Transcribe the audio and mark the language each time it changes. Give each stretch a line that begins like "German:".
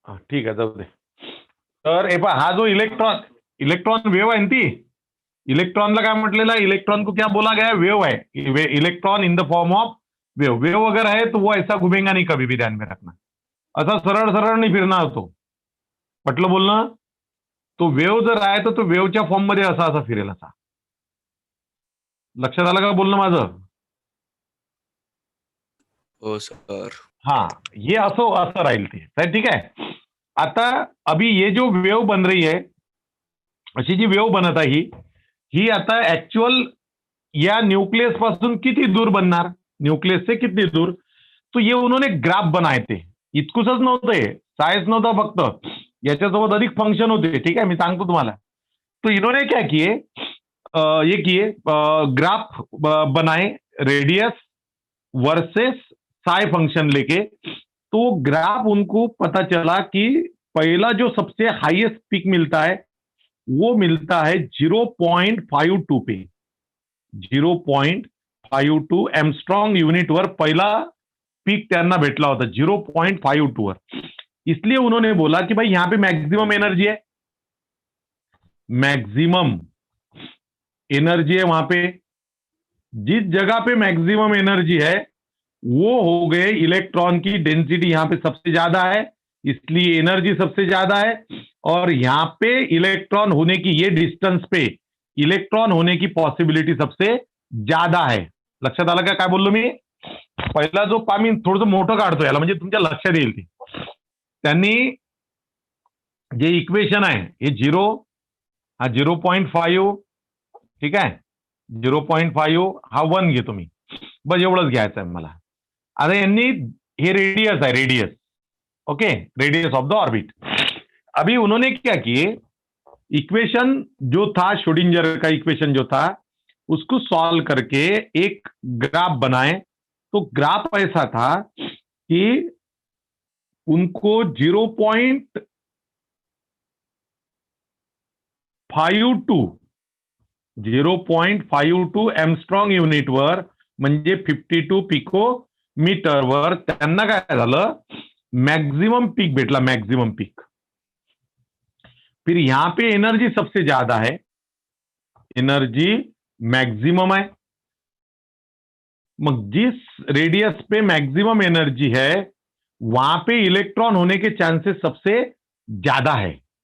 Marathi: ठीक आहे, जाऊ दे. तर हे पहा, हा जो इलेक्ट्रॉन वेव आहे ना, ती इलेक्ट्रॉनला काय म्हटलेलं आहे,
Hindi: इलेक्ट्रॉन को क्या बोला गया है, वेव है.
English: electron in the form of wave
Hindi: अगर है तो वो ऐसा घूमेगा नहीं, कभी भी ध्यान में रखना.
Marathi: असा सरळ सरळ नाही फिरणार होतो. पटलं बोलणं. तो वेव जर आहे तर तो वेवच्या फॉर्म मध्ये असा असा फिरेल, असा. लक्षात आलं का बोलणं माझं? हो सर. हाँ, ये असं असं राहील ते. तर ठीक आहे. आता
Hindi: अभी ये जो वेव बन रही है,
Marathi: अशी जी वेव बनत आहे ही आता ऍक्च्युअल या न्यूक्लियस पासून किती दूर बनणार,
Hindi: न्यूक्लियस से कितनी दूर. तो ये उन्होंने ग्राफ बनाए थे.
Marathi: इतकुसच नव्हतं हे, सायन्स नव्हता फक्त, याच्यासोबत अधिक फंक्शन होते. ठीक आहे, मी सांगतो तुम्हाला.
Hindi: तो इन्होंने क्या किए, ये किए ग्राफ बनाए, रेडियस वर्सेस साई फंक्शन लेके. तो ग्राफ उनको पता चला कि पहला जो सबसे हाईएस्ट पिक मिलता है वो मिलता है 0.52 पे.
Marathi: 0.52 एमस्ट्रॉंग यूनिट वर पहिला पीक त्यांना भेटला होता, 0.52 वर.
Hindi: इसलिए उन्होंने बोला कि भाई यहां पे मैक्सिमम एनर्जी है, मैक्सिमम एनर्जी है वहां पे. जिस जगह पे मैक्सिमम एनर्जी है वो हो गए इलेक्ट्रॉन की डेंसिटी यहां पे सबसे ज्यादा है, इसलिए एनर्जी सबसे ज्यादा है. और यहां पे इलेक्ट्रॉन होने की, ये डिस्टन्स पे इलेक्ट्रॉन होने की पॉसिबिलिटी सबसे ज्यादा है.
Marathi: लक्षात आलं का काय बोललो मी? पहिला जो मी थोडंसं मोठं काढतो याला, म्हणजे तुमच्या लक्षात येईल ते. त्यांनी जे इक्वेशन आहे हे 0, हा 0.5, ठीक आहे, 0.5, हा 1 घेतो मी, बस एवढंच घ्यायचं आहे मला. आता यांनी, हे रेडियस है, radius, okay,
English: Radius of the orbit.
Hindi: अभी उन्होंने क्या किए, इक्वेशन जो था, श्रोडिंगर का इक्वेशन जो था, उसको सॉल्व करके एक ग्राफ बनाए. तो ग्राफ ऐसा था कि उनको
Marathi: 0.52 एमस्ट्रॉंग युनिट वर, म्हणजे 52 पिको मीटर वर त्यांना काय झालं, मैक्सिमम पीक भेटला, मैक्सिमम पीक.
Hindi: फिर यहां पे एनर्जी सबसे ज्यादा है, एनर्जी मैक्सिमम है. मग जिस रेडियस पे मैक्सिमम एनर्जी है वहां पे इलेक्ट्रॉन होने के चांसेस सबसे ज्यादा है.